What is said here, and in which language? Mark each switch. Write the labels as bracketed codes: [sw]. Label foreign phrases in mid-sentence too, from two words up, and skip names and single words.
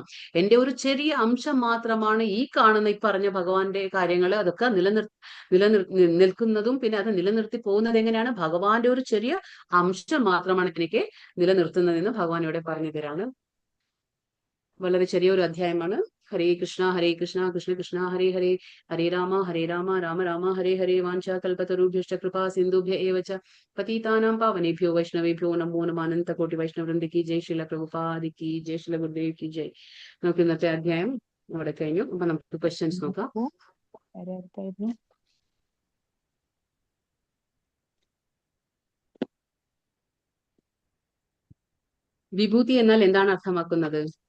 [ml] എന്റെ ഒരു ചെറിയ അംശം മാത്രമാണ് ഈ കാണുന്ന ഈ പറഞ്ഞ ഭഗവാന്റെ കാര്യങ്ങൾ. അതൊക്കെ നിൽക്കുന്നതും പിന്നെ അത് നിലനിർത്തി പോകുന്നത് എങ്ങനെയാണ്? ഭഗവാന്റെ ഒരു ചെറിയ അംശം മാത്രമാണ് എനിക്ക് നിലനിർത്തുന്നതെന്ന് ഭഗവാൻ ഇവിടെ പറഞ്ഞു തരാണ്. വളരെ ചെറിയൊരു അധ്യായമാണ്. [sa] ഹരേ കൃഷ്ണ കൃഷ്ണ കൃഷ്ണ ഹരേ ഹരേ, ഹരേ രാമ രാമ രാമ ഹരേ ഹരേ. വാഞ്ചാ കൽപതരുഭ്യശ്ച കൃപാ സിന്ധുഭ്യ ഏവ ച പതിതാനാം പാവനേഭ്യോ വൈഷ്ണവേഭ്യോ നമോ നമഃ. [hi] अनन्त कोटि वैष्णववृन्द की जय, श्रील प्रभुपादि की जय, श्रील गुरुदेव की जय. [ml] നമുക്ക് ഇന്നത്തെ അധ്യായം അവിടെ കഴിഞ്ഞു. അപ്പൊ നമുക്ക് ക്വസ്റ്റ്യൻസ് നോക്കാം. വിഭൂതി എന്നാൽ എന്താണ് അർത്ഥമാക്കുന്നത്?